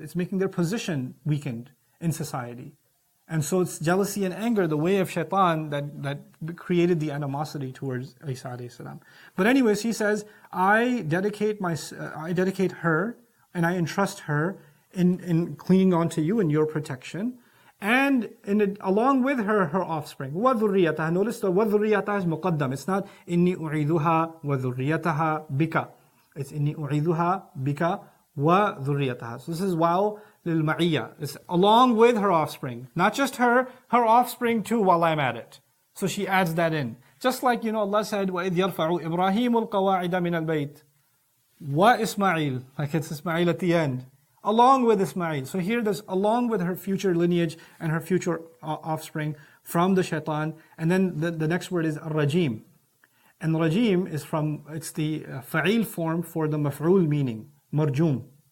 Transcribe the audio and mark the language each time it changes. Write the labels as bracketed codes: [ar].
[en] It's making their position weakened in society. And so it's jealousy and anger, the way of shaitan that created the animosity towards Isa alayhi salam. But anyways, he says, I dedicate her and I entrust her in clinging on to you in your protection, and along with her offspring. [ar] وَذُرِّيَّتَهَا. [en] Notice the وَذُرِّيَّتَهَا is muqaddam. It's not [ar] إِنِّي أُعِيذُهَا وَذُرِّيَّتَهَا بِكَ. [en] It's [ar] إِنِّي أُعِيذُهَا بِكَ وَذُرِّيَّتَهَا. [en] So this is [ar] واو للمعية. [en] It's along with her offspring. Not just her offspring too while I'm at it. So she adds that in. Just like, Allah said, [ar] وَإِذْ يَرْفَعُ إِبْرَاهِيمُ الْقَوَاعِدَ مِنَ الْبَيْتِ وَإِسْمَعِيلُ. [en] Like it's Ismail at the end. Along with Ismail. So here there's along with her future lineage and her future offspring from the shaitan. And then the next word is rajim. And rajim is it's the fa'il form for the maf'ul meaning. Marjum.